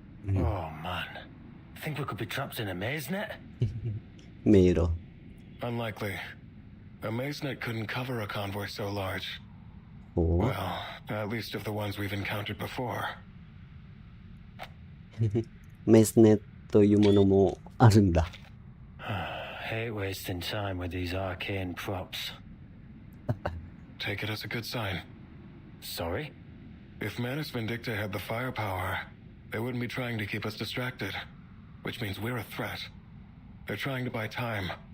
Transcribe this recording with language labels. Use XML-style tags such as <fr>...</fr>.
<en>Oh man, I think we could be trapped in a maze net.</en> <ja>迷路</ja> <en>Unlikely. A maze net couldn't cover a convoy so large. Oh. Well, at least of the ones we've encountered before.</en> <ja>メスネというものもあるんだ</ja> <en>Hate wasting time with these arcane props. Take it as a good sign. Sorry? If Manus Vindicta had the firepower, they wouldn't be trying to keep us distracted. Which means we're a threat. They're trying to buy time.</en>